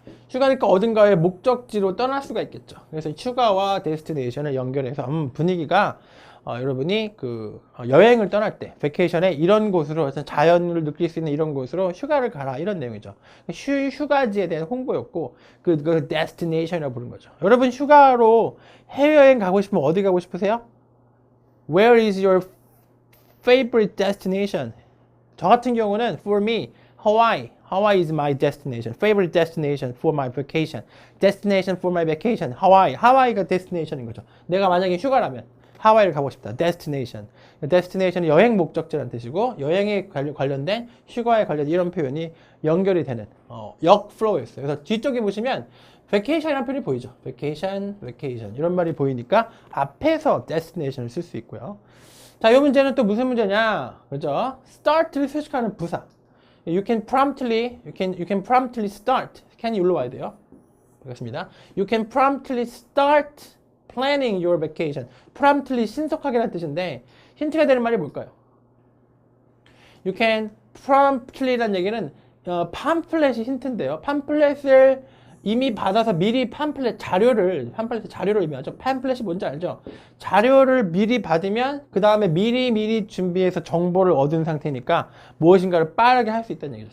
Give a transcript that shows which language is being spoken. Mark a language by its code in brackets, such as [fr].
[ko] 휴가니까 어딘가의 목적지로 떠날 수가 있겠죠. 그래서 휴가와 destination을 연결해서 분위기가 여러분이 여행을 떠날 때, 베케이션에 이런 곳으로 자연을 느낄 수 있는 이런 곳으로 휴가를 가라 이런 내용이죠. 휴가지에 대한 홍보였고 그 destination이라고 부르는 거죠. 여러분 휴가로 해외여행 가고 싶으면 어디 가고 싶으세요? [en] Where is your favorite destination? [ko] 저 같은 경우는 [en] for me, [ko] Hawaii. [en] Hawaii is my destination. Favorite destination for my vacation. Destination for my vacation. Hawaii. [ko] 하와이가 destination인 거죠. 내가 만약에 휴가라면 하와이를 가고 싶다. [en] destination. [ko] destination은 여행 목적지라는 뜻이고 여행에 관련된 휴가에 관련된 이런 표현이 연결이 되는 역플로우였어요. 그래서 뒤쪽에 보시면 vacation이라는 표현이 보이죠. vacation 이런 말이 보이니까 앞에서 destination을 쓸 수 있고요. 자, 이 문제는 또 무슨 문제냐? 그죠? start를 수식하는 부사. [en] You can promptly start. [ko] can이 여기로 와야 돼요. 그렇습니다. [en] You can promptly start planning your vacation. [ko] promptly 신속하게라는 뜻인데 힌트가 되는 말이 뭘까요? [en] You can promptly [ko] 라는 얘기는 팜플렛이 힌트인데요. 팜플렛을 이미 받아서 미리 팜플렛 자료를 의미하죠. 팜플렛이 뭔지 알죠? 자료를 미리 받으면 그 다음에 미리 준비해서 정보를 얻은 상태니까 무엇인가를 빠르게 할 수 있다는 얘기죠.